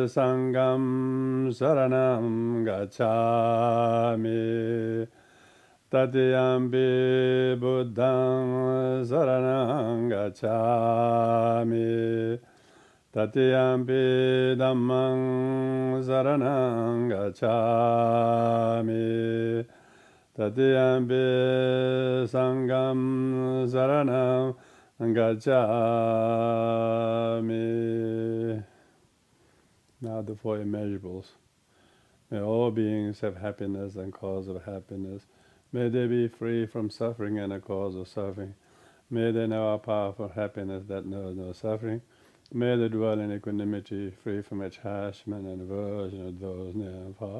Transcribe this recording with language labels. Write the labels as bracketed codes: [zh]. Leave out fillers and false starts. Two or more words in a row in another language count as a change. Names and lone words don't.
[pi] Sangham saranam gacchami, Tatiyampi Buddham saranam gacchami, Tatiyampi Dhammang saranam gacchami, Tatiyampi Sangham saranam gacchami. [en] Now the 4 immeasurables. May all beings have happiness and cause of happiness. May they be free from suffering and a cause of suffering. May they know a powerful happiness that knows no suffering. May they dwell in equanimity, free from attachment and aversion of those near and far.